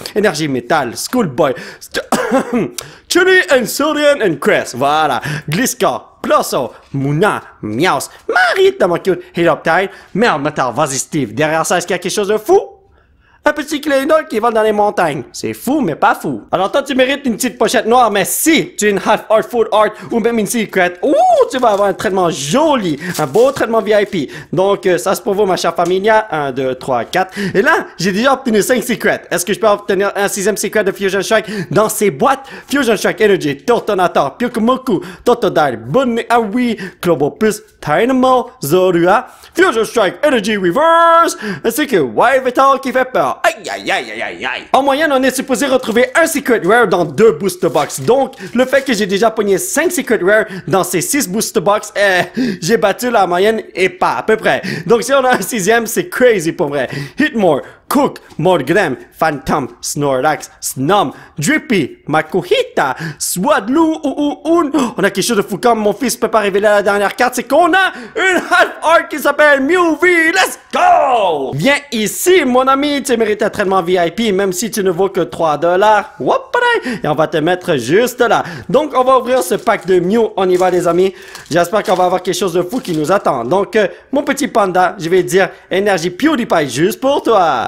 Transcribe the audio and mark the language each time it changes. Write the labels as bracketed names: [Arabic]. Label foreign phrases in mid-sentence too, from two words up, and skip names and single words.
[French] Énergie métal, Schoolboy, Chili and Sodian and Crest, voilà. Gliska, Plosso, Muna, Miaus, Marie, tellement cute, Heloptile, Merde Metal, vas-y Steve. Derrière ça, est-ce qu'il y a quelque chose de fou? Un petit clé d'or qui vole dans les montagnes. C'est fou, mais pas fou. Alors toi, tu mérites une petite pochette noire, mais si tu as une [English] half art, full art [French] ou même une secret, tu vas avoir un traitement joli, un beau traitement VIP. Donc, ça c'est pour vous, ma chère familia. 1, 2, 3, 4. Et là, j'ai déjà obtenu 5 secrets. Est-ce que je peux obtenir un 6e secret de Fusion Strike dans ces boîtes? Fusion Strike Energy, Tortonator, Pyukumoku, Totodile, Bunny Awi, Clobopus, Dynamo, Zorua, Fusion Strike Energy Reverse, ainsi que Wave Vital qui fait peur. Aïe, aïe, aïe, aïe, aïe, aïe. En moyenne, on est supposé retrouver un [English] Secret Rare [French] dans 2 [English] Booster Box. [French] Donc, le fait que j'ai déjà pogné 5 [English] Secret Rare [French] dans ces 6 [English] Booster Box, [French] j'ai battu la moyenne et pas à peu près. Donc, si on a un 6e, c'est crazy pour vrai. Hitmore, Cook, Morgrem, Phantom, Snorlax, Snom, Drippy, Makuhita, Swadloo, on a quelque chose de fou comme mon fils peut pas révéler la dernière carte, c'est qu'on a une [English] half art [French] qui s'appelle Mewvie. [English] Let's go! [French] Viens ici, mon ami, tu mérites un traitement VIP, même si tu ne vaux que 3$. Et on va te mettre juste là. Donc, on va ouvrir ce pack de Mew. On y va, les amis. J'espère qu'on va avoir quelque chose de fou qui nous attend. Donc, mon petit panda, je vais dire énergie PewDiePie juste pour toi.